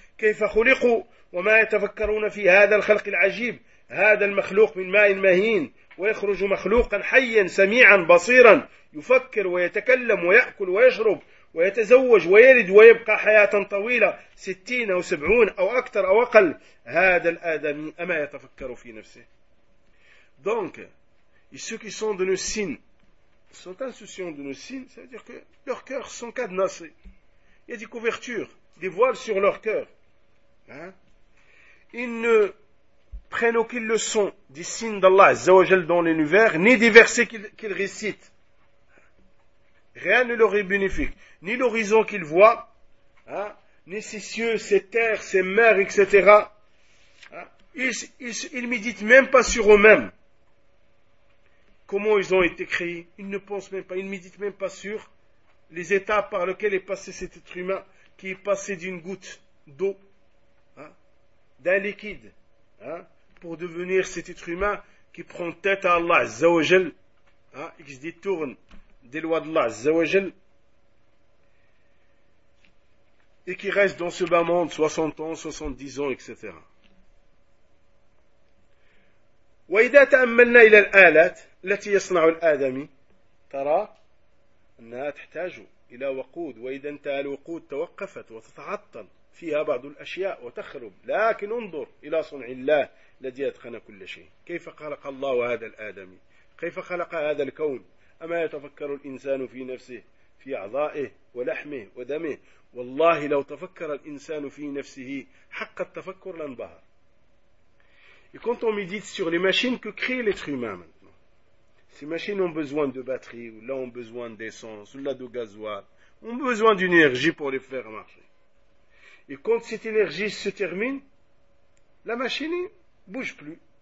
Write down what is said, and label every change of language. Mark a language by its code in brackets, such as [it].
[ar] كيف خلقوا وما يتفكرون في هذا الخلق العجيب هذا المخلوق من ماء مهين ويخرج مخلوقا حيا سميعا بصيرا يفكر ويتكلم ويأكل ويشرب ويتزوج ويلد ويبقى حياة طويلة 60 أو 70 أو أكثر أو أقل هذا الآدمي أما يتفكر في نفسه. [fr] Donc, et ceux qui sont de nos signes sont insouciants de nos signes, c'est-à-dire que leurs cœurs sont cadenassés. Il y a des couvertures, des voiles sur leur cœur. Ils ne prennent aucune leçon des signes d'Allah Azza wa Jal dans l'univers, ni des versets qu'ils récitent. Rien ne leur est bénéfique. Ni l'horizon qu'ils voient, ni ces cieux, ces terres, ces mers, etc. Ils méditent même pas sur eux-mêmes. Comment ils ont été créés? Ils ne pensent même pas, ils ne méditent même pas sur les étapes par lesquelles est passé cet être humain, qui est passé d'une goutte d'eau, d'un liquide, pour devenir cet être humain qui prend tête à Allah, Azza wa Jal, et qui se détourne des lois d'Allah, Azza wa Jal, et qui reste dans ce bas monde 60 ans, 70 ans, etc. [ar] وإذا تأملنا إلى الآلات التي يصنع الآدمي ترى أنها تحتاج إلى وقود وإذا انتهى الوقود توقفت وتتعطل فيها بعض الأشياء وتخرب لكن انظر إلى صنع الله الذي أتقن كل شيء كيف خلق الله هذا الآدمي كيف خلق هذا الكون أما يتفكر الإنسان في نفسه في أعضائه ولحمه ودمه والله لو تفكر الإنسان في نفسه حق التفكر لانبهر. [fr] Et quand on médite sur les machines, que crée l'être humain maintenant? Ces machines ont besoin de batteries, ou là ont besoin d'essence, ou là de gasoil, ont besoin d'énergie pour les faire marcher. Et quand cette énergie se termine, la machine ne bouge plus.